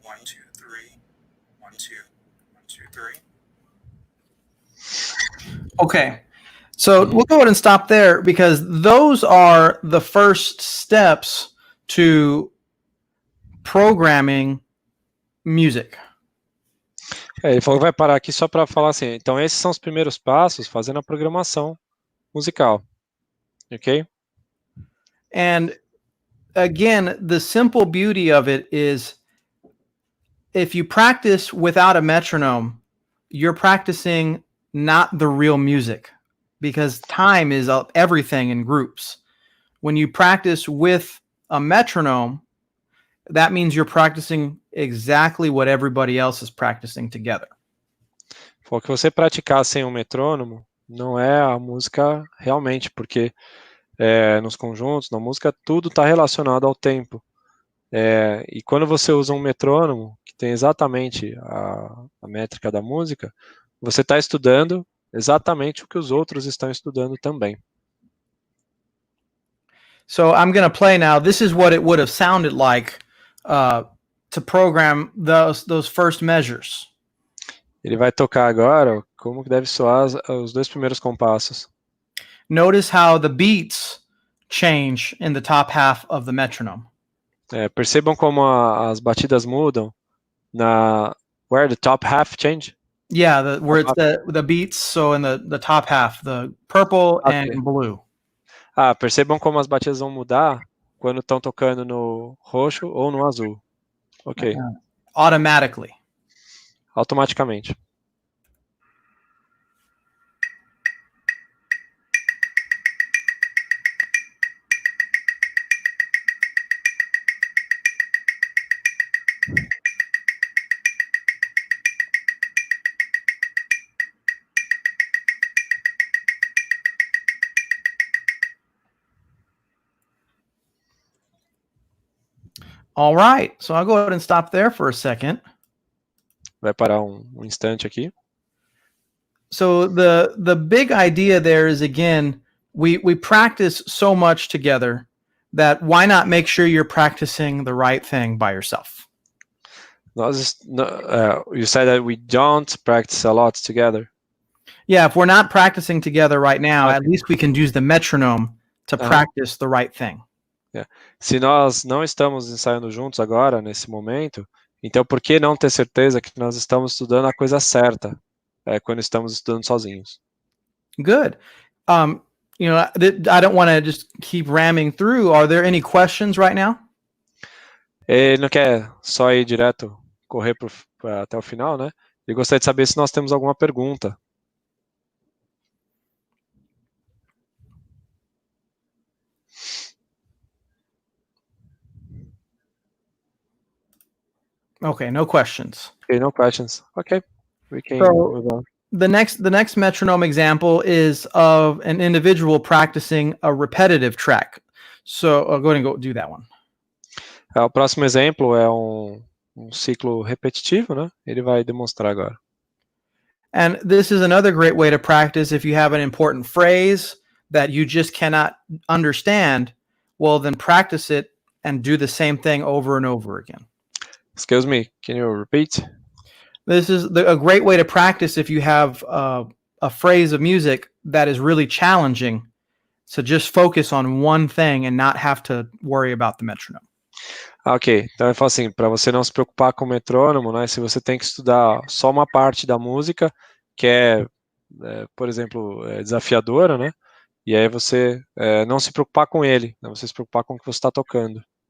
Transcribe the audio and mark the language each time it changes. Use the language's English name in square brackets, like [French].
[English] 1, 2, 3, 1, 2, 1, 2, 3. Okay, so we'll go ahead and stop there because those are the first steps to programming music. [Portuguese] Ele falou que vai parar aqui só para falar assim, então esses são os primeiros passos fazendo a programação musical, ok? [English] And again, the simple beauty of it is if you practice without a metronome, you're practicing not the real music because time is everything in groups. When you practice with a metronome, that means you're practicing exactly what everybody else is practicing together. [Portuguese] Falou que você praticar sem um metrônomo não é a música realmente, porque nos conjuntos, na música, tudo está relacionado ao tempo. E quando você usa um metrônomo, que tem exatamente a métrica da música, você está estudando exatamente o que os outros estão estudando também. [English] So I'm going to play now. This is what it would have sounded like to program those first measures. [Portuguese] Ele vai tocar agora como que deve soar os 2 primeiros compassos. [English] Notice how the beats change in the top half of the metronome. [Portuguese] Percebam como as batidas mudam [English] where the top half change? Yeah, where it's the beats, so in the top half, the purple and blue. [Portuguese] Percebam como as batidas vão mudar quando estão tocando no roxo ou no azul. [English] Ok. Automatically. [Portuguese] Automaticamente. [English] All right, so I'll go ahead and stop there for a second. [Portuguese] Vai parar instante aqui. [English] So the big idea there is, again, we practice so much together that why not make sure you're practicing the right thing by yourself? You said that we don't practice a lot together. Yeah, if we're not practicing together right now, at least we can use the metronome to practice the right thing. Yeah. [Portuguese] Se nós não estamos ensaiando juntos agora, nesse momento, então por que não ter certeza que nós estamos estudando a coisa certa quando estamos estudando sozinhos? [English] Good. You know, I don't want to just keep ramming through. Are there any questions right now? [Portuguese] Ele não quer só ir direto, correr até o final, né? Ele gostaria de saber se nós temos alguma pergunta. [English] Okay, no questions. Okay, no questions. Okay, we can move on. The next metronome example is of an individual practicing a repetitive track. So I'll go ahead and go do that one. [Portuguese] O próximo exemplo é um ciclo repetitivo, né? Ele vai demonstrar agora. [English] And this is another great way to practice. If you have an important phrase that you just cannot understand, well, then practice it and do the same thing over and over again. Excuse me, can you repeat? This is a great way to practice if you have a phrase of music that is really challenging. So just focus on one thing and not have to worry about the metronome. [Portuguese] Ok, então eu falo assim, para você não se preocupar com o metrônomo, né? Se você tem que estudar só uma parte da música que por exemplo, desafiadora, né? E aí você não se preocupar com ele, né? Você se preocupar com o que você está tocando.